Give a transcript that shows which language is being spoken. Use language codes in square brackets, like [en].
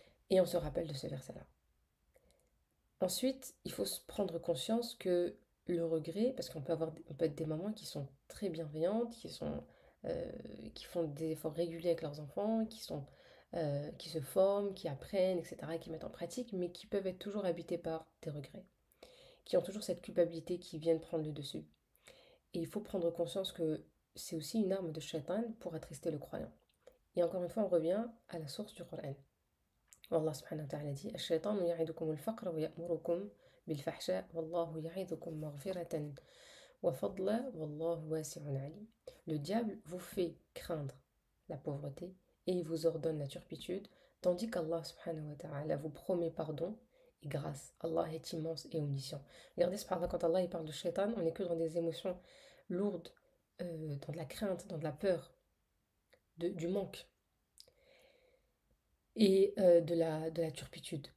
[fr] Et on se rappelle de ce verset-là. Ensuite, il faut se prendre conscience que le regret, parce on peut être des mamans qui sont très bienveillantes, euh, qui font des efforts réguliers avec leurs enfants, qui se forment, qui apprennent, etc., qui mettent en pratique, mais qui peuvent être toujours habitées par des regrets, qui ont toujours cette culpabilité qui vient de prendre le dessus. Et il faut prendre conscience que c'est aussi une arme de shaitan pour attrister le croyant. Et encore une fois, on revient à la source du Coran. [ar] والله سبحانه وتعالى [fr] dit [ar] الشيطان يعدكم الفقر ويأمركم بالفحشاء والله يعظكم مغفرة وفضلا والله واسع عليم. [fr] Le diable vous fait craindre la pauvreté et il vous ordonne la turpitude, tandis qu'Allah subhanahu wa ta'ala vous promet pardon et grâce. Allah est immense et omniscient. Regardez, subhanallah, quand Allah il parle de shaitan, on n'est que dans des émotions lourdes, dans de la crainte, dans de la peur, du manque et de la turpitude.